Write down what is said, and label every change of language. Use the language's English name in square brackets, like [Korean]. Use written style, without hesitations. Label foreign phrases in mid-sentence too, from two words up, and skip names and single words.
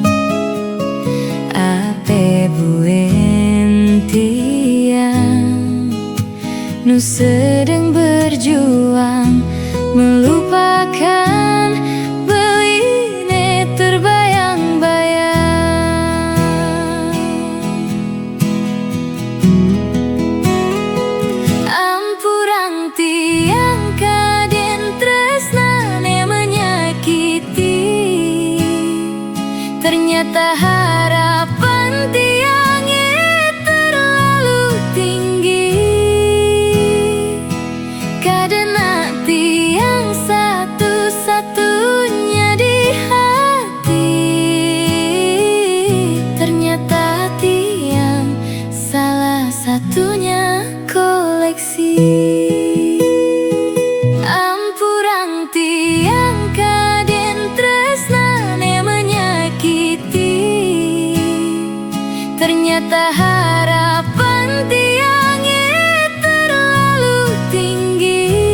[Balinese] Ape buin tiang nu [Indonesian] sedang berjuang, melupakan [Balinese] beline terbayang-bayang. Ampurang tiang kaden tresnane menyakiti, [Indonesian] ternyata harapan [Balinese] tiangnya [Indonesian] terlalu tinggi. [Balinese] Kadena tiang [Indonesian] satu-satunya di hati, [Balinese] ternyata tiang [Indonesian] salah satunya koleksi. [Balinese] Ampurang tiang kaden tresnane menyakiti, [Indonesian] ternyata harapan [Balinese] tiangnya [Indonesian] terlalu tinggi.